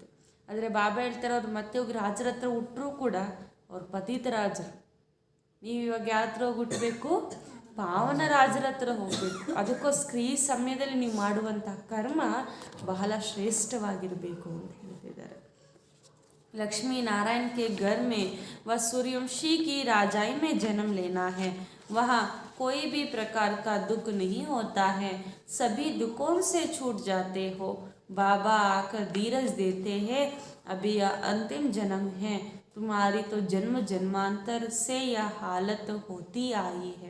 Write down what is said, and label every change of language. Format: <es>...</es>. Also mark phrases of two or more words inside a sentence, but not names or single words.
<kn>ಆದರೆ ಬಾಬಾ ಹೇಳ್ತಾರೆ, ಅವ್ರು ಮತ್ತೆ ಹೋಗಿ ರಾಜರ ಹತ್ರ ಹುಟ್ಟರೂ ಕೂಡ ಅವ್ರು ಪತಿತ ರಾಜರು. ನೀವು ಇವಾಗ ಯಾವ ಹತ್ರ ಹೋಗಿ ಹುಟ್ಟಬೇಕು, ಪಾವನ ರಾಜರ ಹತ್ರ ಹೋಗಬೇಕು. ಅದಕ್ಕೋಸ್ಕರ ಈ ಸಮಯದಲ್ಲಿ ನೀವು ಮಾಡುವಂಥ ಕರ್ಮ ಬಹಳ ಶ್ರೇಷ್ಠವಾಗಿರಬೇಕು ಅಂತ ಹೇಳ್ತಿದ್ದಾರೆ.</kn> <hi>लक्ष्मी नारायण के घर में व सूर्यवंशी की राजाई में जन्म लेना है। वहाँ कोई भी प्रकार का दुख नहीं होता है, सभी दुखों से छूट जाते हो। बाबा आकर धीरज देते हैं, अभी यह अंतिम जन्म है, तुम्हारी तो जन्म जन्मांतर से यह हालत होती आई है।</hi>